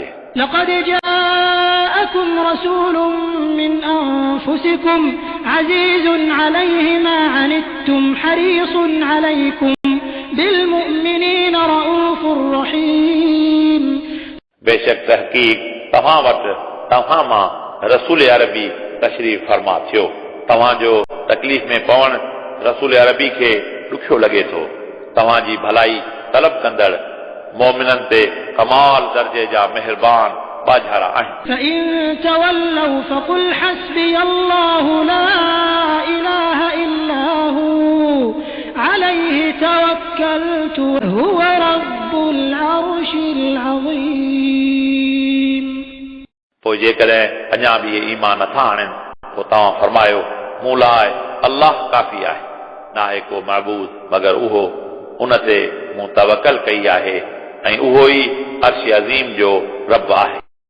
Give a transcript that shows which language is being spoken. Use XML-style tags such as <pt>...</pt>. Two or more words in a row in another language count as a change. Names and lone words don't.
<ar>لقد جاءكم رسول من أنفسكم عزيز عليه ما عنتم حريص عليكم بالمؤمنين رؤوف رحيم।</ar> <sd>बेशक तहक़ीक़ तव्हां वटि तव्हां मां रसूल अरबी तशरीफ़ फरमा थियो। तव्हांजो तकलीफ़ में पवण रसूल अरबी खे ॾुखियो लॻे थो। तव्हांजी भलाई तलब कंदड़ मोमिननि ते कमाल दर्जे जा मेहरबान बाझारा आहिनि।</sd> <ar>فإن تولوا فقل حسبي الله لا إله إلا هو عليه توكلت وهو رب العرش العظيم</ar> <sd>पोइ जेकॾहिं अञा बि इहे ईमान नथा आणनि पोइ तव्हां फरमायो मूं लाइ अल्लाह काफ़ी आहे नाहे को महबूद मगर उहो उन ते मूं तवकल कई आहे ऐं उहो ई अर्श अज़ीम जो रब आहे।</sd>